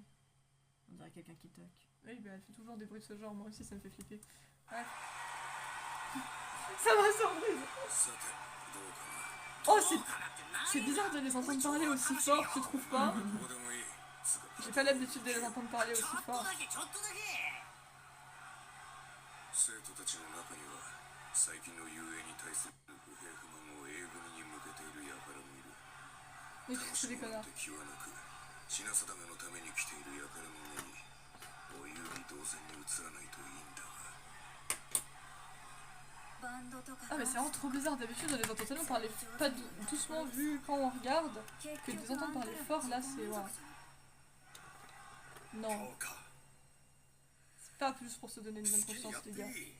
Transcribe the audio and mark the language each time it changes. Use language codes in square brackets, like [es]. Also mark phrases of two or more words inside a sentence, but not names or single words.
[fr] On dirait quelqu'un qui toque. Oui bah elle fait toujours des bruits de ce genre, moi aussi ça me fait flipper. Ouais. Ça m'a surprise. Oh c'est bizarre de les entendre parler aussi fort, tu trouves pas? J'ai pas l'habitude de les entendre parler aussi fort. [ja] 生徒たちの中には最近の遊泳に対する不平不満を英語に向けている輩もいる。 [fr] Mais [ja] 楽 [fr] c'est [ja] し [fr] des [ja] む [fr] connards. [ja] 敵はなく品定めのために来ている輩の目にお遊戯同然に映らないといいんだが。 [fr] Ah mais c'est vraiment trop bizarre, d'habitude on les entend tellement parler pas doucement vu quand on regarde que de les entendre parler fort là c'est... Ouais. Non, c'est pas plus pour se donner une bonne conscience les gars.